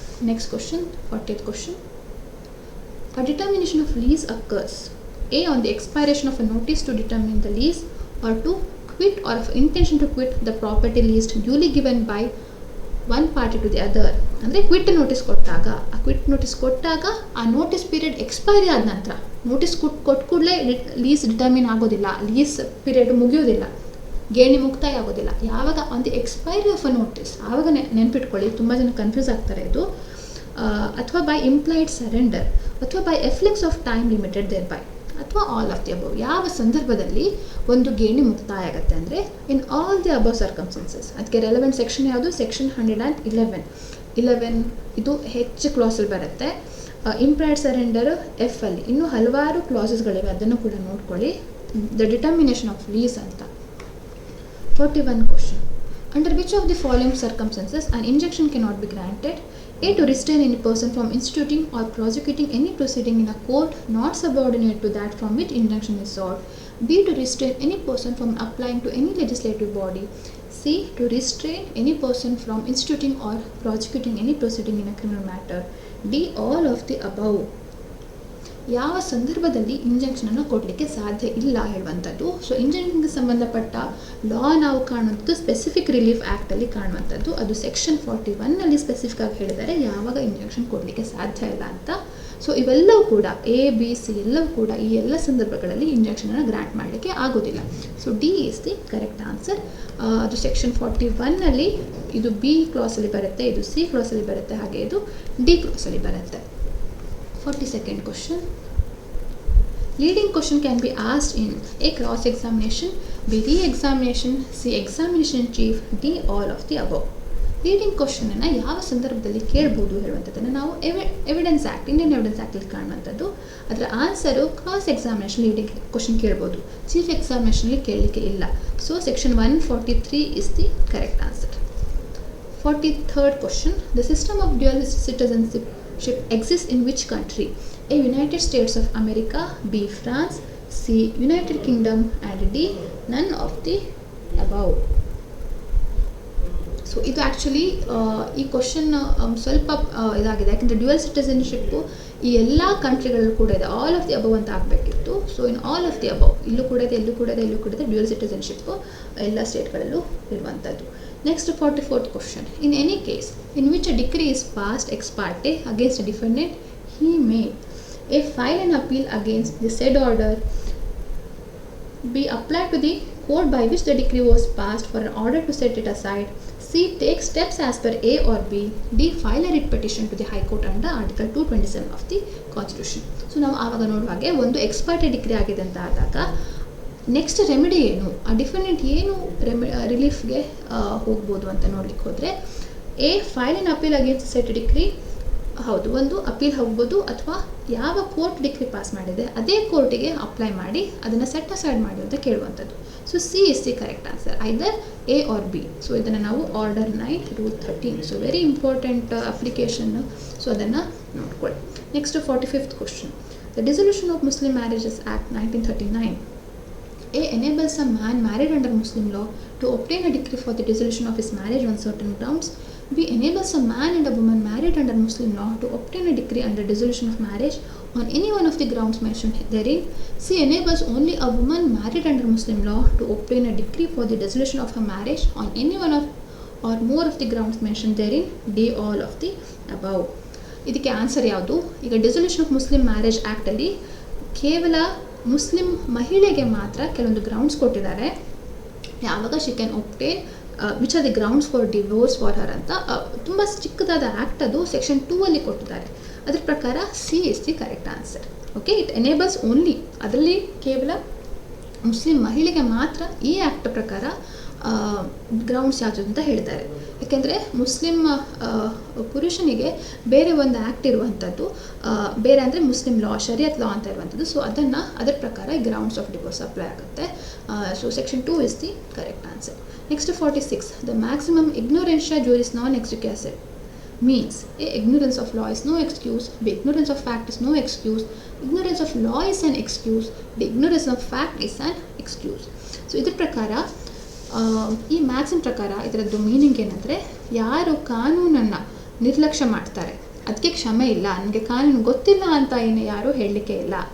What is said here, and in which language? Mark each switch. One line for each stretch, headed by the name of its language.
English: Next question, 40th question. A determination of lease occurs A on the expiration of a notice to determine the lease, or to quit or of intention to quit the property leased duly given by one party to the other.
Kannada: ಅಂದರೆ quit notice ಕೊಟ್ಟಾಗ, ಆ quit notice ಕೊಟ್ಟಾಗ ಆ notice period expiry ಆದ ನಂತರ, notice ಕೊಟ್ಟ ಕೂಡಲೇ lease determine ಆಗೋದಿಲ್ಲ, ಲೀಸ್ ಪೀರಿಯಡ್ ಮುಗಿಯೋದಿಲ್ಲ, ಗೇಣಿ ಮುಕ್ತಾಯ ಆಗೋದಿಲ್ಲ. ಯಾವಾಗ
English: on the expiry of a notice,
Kannada: ಆವಾಗ ನೆನ್ಪಿಟ್ಕೊಳ್ಳಿ, ತುಂಬ ಜನ ಕನ್ಫ್ಯೂಸ್ ಆಗ್ತಾರೆ ಇದು.
English: ಅಥವಾ by implied surrender ಅಥವಾ by efflux of time limited thereby. ಅಥವಾ all of the above.
Kannada: ಯಾವ ಸಂದರ್ಭದಲ್ಲಿ ಒಂದು ಗೇಣಿ ಮುಕ್ತಾಯ ಆಗುತ್ತೆ ಅಂದರೆ
English: In all the above circumstances.
Kannada: ಅದಕ್ಕೆ ರೆಲೆವೆಂಟ್ ಸೆಕ್ಷನ್ ಯಾವುದು? ಸೆಕ್ಷನ್ 111 ಇದು ಹೆಚ್ಚು ಕ್ಲಾಸಲ್ಲಿ ಬರುತ್ತೆ. ಇಂಪ್ರೈಡ್ ಸರೆಂಡರ್ ಎಫ್ ಅಲ್ಲಿ ಇನ್ನೂ ಹಲವಾರು ಕ್ಲಾಸಸ್ಗಳಿವೆ, ಅದನ್ನು ಕೂಡ ನೋಡ್ಕೊಳ್ಳಿ.
English: The determination of lease ಅಂತ. 41 question. Under which of the following circumstances an injunction cannot be granted? A. To restrain any person from instituting or prosecuting any proceeding in a court not subordinate to that from which injunction is sought. B. To restrain any person from applying to any legislative body. C. To restrain any person from instituting or prosecuting any proceeding in a criminal matter. D. All of the above.
Kannada: ಯಾವ ಸಂದರ್ಭದಲ್ಲಿ ಇಂಜೆಕ್ಷನನ್ನು ಕೊಡಲಿಕ್ಕೆ ಸಾಧ್ಯ ಇಲ್ಲ ಹೇಳುವಂಥದ್ದು. So ಇಂಜೆಕ್ಷನ್ಗೆ ಸಂಬಂಧಪಟ್ಟ ಲಾ ನಾವು ಕಾಣುವಂಥದ್ದು specific relief ಆ್ಯಕ್ಟಲ್ಲಿ ಕಾಣುವಂಥದ್ದು. ಅದು section 41ನಲ್ಲಿ specific ಆಗಿ ಹೇಳಿದ್ದಾರೆ ಯಾವಾಗ ಇಂಜೆಕ್ಷನ್ ಕೊಡಲಿಕ್ಕೆ ಸಾಧ್ಯ ಇಲ್ಲ ಅಂತ. ಸೊ ಇವೆಲ್ಲವೂ ಕೂಡ A, B, C ಎಲ್ಲವೂ ಕೂಡ ಈ ಎಲ್ಲ ಸಂದರ್ಭಗಳಲ್ಲಿ ಇಂಜೆಕ್ಷನನ್ನು ಗ್ರಾಂಟ್ ಮಾಡಲಿಕ್ಕೆ ಆಗೋದಿಲ್ಲ.
English: So D is the correct answer.
Kannada: ಅದು ಸೆಕ್ಷನ್ 41ನಲ್ಲಿ ಇದು B ಕ್ಲಾಸಲ್ಲಿ ಬರುತ್ತೆ, ಇದು C ಕ್ಲಾಸಲ್ಲಿ ಬರುತ್ತೆ, ಹಾಗೆ ಇದು D ಕ್ಲಾಸಲ್ಲಿ ಬರುತ್ತೆ.
English: 42nd question. Leading question can be asked in A. Cross examination, B. re-examination, C. examination in chief, D. all of the above.
Kannada: Leading ಕ್ವಶನನ್ನು ಯಾವ ಸಂದರ್ಭದಲ್ಲಿ ಕೇಳ್ಬೋದು ಹೇಳುವಂಥದ್ದನ್ನು ನಾವು ಎವಿಡೆನ್ಸ್ ಆ್ಯಕ್ಟ್, ಇಂಡಿಯನ್ ಎವಿಡೆನ್ಸ್ ಆ್ಯಕ್ಟಲ್ಲಿ ಕಾಣುವಂಥದ್ದು. ಅದರ answer cross examination leading question ಕೇಳ್ಬೋದು, chief ಎಕ್ಸಾಮಿನೇಷನಲ್ಲಿ ಕೇಳಲಿಕ್ಕೆ ಇಲ್ಲ.
English: So section 143 is the correct answer. 43rd question. The system of dual citizenship exists in which country? A. United States of America, B. France, C. United Kingdom, and D. none of the above.
Kannada: So ಇದು actually ಈ question ಸ್ವಲ್ಪ ಇದಾಗಿದೆ, ಯಾಕೆಂದರೆ dual ಸಿಟಿಸನ್ಶಿಪ್ಪು ಈ ಎಲ್ಲ ಕಂಟ್ರಿಗಳಲ್ಲೂ ಕೂಡ ಇದೆ.
English: all of the above
Kannada: ಅಂತ ಆಗಬೇಕಿತ್ತು.
English: so in all of the above
Kannada: ಇಲ್ಲೂ ಕೂಡ ಇದೆ, ಇಲ್ಲೂ ಕೂಡ ಇದೆ, ಇಲ್ಲೂ ಕೂಡ ಇದೆ. ಡ್ಯುಯಲ್ ಸಿಟಿಸನ್ಶಿಪ್ಪು ಎಲ್ಲ ಸ್ಟೇಟ್ಗಳಲ್ಲೂ ಇರುವಂಥದ್ದು.
English: Next 44th question. In any case in which a decree is passed ex parte against a defendant, he may A. file an appeal against the said order, B. apply to the court by which the decree was passed for an order to set it aside, C. take steps as per A or B, D. file a writ petition to the High Court under Article 227 of the Constitution.
Kannada: So ನಾವು ಆವಾಗ ನೋಡುವಾಗೆ ಒಂದು X party degree ಆಗಿದೆ ಅಂತ ಆದಾಗ next remedy ಏನು, ಆ defendant ಏನು ರಿಲೀಫ್ಗೆ ಹೋಗ್ಬೋದು ಅಂತ ನೋಡ್ಲಿಕ್ಕೆ ಹೋದರೆ A.
English: file an appeal against set
Kannada: degree, ಹೌದು, ಒಂದು ಅಪೀಲ್ ಹೋಗ್ಬೋದು, ಅಥವಾ ಯಾವ ಕೋರ್ಟ್ ಡಿಗ್ರಿ ಪಾಸ್ ಮಾಡಿದೆ ಅದೇ ಕೋರ್ಟಿಗೆ ಅಪ್ಲೈ ಮಾಡಿ ಅದನ್ನು ಸೆಟ್ ಅಸೈಡ್ ಮಾಡಿ ಅಂತ ಕೇಳುವಂಥದ್ದು.
English: so C is the correct answer, either A or
Kannada: B. So ಇದನ್ನು ನಾವು order 9 rule 13,
English: So very important application.
Kannada: So ಅದನ್ನು ನೋಡ್ಕೊಳ್ಳಿ.
English: Next 45th question. The Dissolution of Muslim Marriages Act 1939 A. enables a man married under Muslim law to obtain a decree for the dissolution of his marriage on certain grounds. B. enables a man and a woman married under Muslim law to obtain a decree under dissolution of marriage on any one of the grounds mentioned therein. C. enables only a woman married under Muslim law to obtain a decree for the dissolution of her marriage on any one of or more of the grounds mentioned therein. D. all of the above.
Kannada: ಇದಕ್ಕೆ answer ಯಾವುದು? ಈಗ dissolution of Muslim marriage ಆ್ಯಕ್ಟಲ್ಲಿ ಕೇವಲ Muslim ಮಹಿಳೆಗೆ ಮಾತ್ರ ಕೆಲವೊಂದು grounds ಕೊಟ್ಟಿದ್ದಾರೆ. ಯಾವಾಗ
English: she can obtain which are the grounds for divorce for her
Kannada: ಅಂತ ತುಂಬ ಚಿಕ್ಕದಾದ ಆ್ಯಕ್ಟ್, ಅದು ಸೆಕ್ಷನ್ 2 ಅಲ್ಲಿ ಕೊಟ್ಟಿದ್ದಾರೆ. ಅದ್ರ ಪ್ರಕಾರ
English: C is the correct answer. Okay, it enables only,
Kannada: ಅದರಲ್ಲಿ ಕೇವಲ ಮುಸ್ಲಿಂ ಮಹಿಳೆಗೆ ಮಾತ್ರ ಈ ಆ್ಯಕ್ಟ್ ಪ್ರಕಾರ ಗ್ರೌಂಡ್ಸ್ ಯಾವುದು ಅಂತ ಹೇಳಿದ್ದಾರೆ. ಯಾಕೆಂದರೆ ಮುಸ್ಲಿಂ ಪುರುಷನಿಗೆ ಬೇರೆ ಒಂದು ಆ್ಯಕ್ಟ್ ಇರುವಂಥದ್ದು, ಬೇರೆ ಅಂದರೆ ಮುಸ್ಲಿಂ ಲಾ, ಶರಿಯತ್ ಲಾ ಅಂತ ಇರುವಂಥದ್ದು. ಸೊ ಅದರ ಪ್ರಕಾರ ಈ ಗ್ರೌಂಡ್ಸ್ ಆಫ್ ಡಿವೋರ್ಸ್ ಅಪ್ಲೈ ಆಗುತ್ತೆ.
English: So section 2 is the correct answer. Next 46. The maximum ignorantia juris non executive means A. ignorance of law is no excuse, B. ignorance of fact is no excuse, ignorance of law is an excuse, D. ignorance of fact is an excuse.
Kannada: So ಇದ್ರ ಪ್ರಕಾರ ಈ maxim ಪ್ರಕಾರ ಇದರದ್ದು meaning ಏನಂದರೆ, ಯಾರು ಕಾನೂನನ್ನು ನಿರ್ಲಕ್ಷ್ಯ ಮಾಡ್ತಾರೆ ಅದಕ್ಕೆ ಕ್ಷಮೆ ಇಲ್ಲ, ನನಗೆ ಕಾನೂನು ಗೊತ್ತಿಲ್ಲ ಅಂತ ಏನು ಯಾರೂ ಹೇಳಲಿಕ್ಕೆ ಇಲ್ಲ.